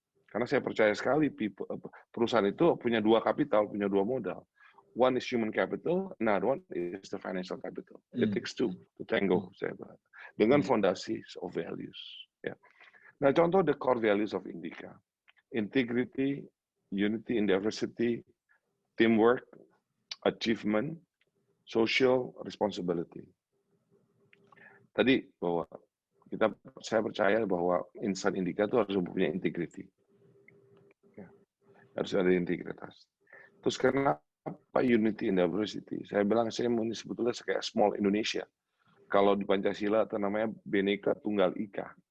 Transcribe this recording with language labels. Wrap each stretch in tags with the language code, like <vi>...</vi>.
<id>Karena saya percaya sekali perusahaan itu punya dua kapital, punya dua modal.</id> <en>One is human capital, another one is the financial capital. It takes two to tango,</en> <id>saya bilang. Dengan fondasi</id> <en>of values. Ya.</en> <id>Nah, contoh</id> <en>the core values of Indika. Integrity, unity in diversity, teamwork, achievement, social responsibility.</en> <id>Tadi bahwa saya percaya bahwa insan Indika itu harus mempunyai integrity. Ya. Harus ada integritas. Terus kenapa unity in diversity? Saya bilang saya sebetulnya kayak</id> <en>small Indonesia.</en> <id>Kalau di Pancasila itu namanya Bhinneka Tunggal Ika.</id>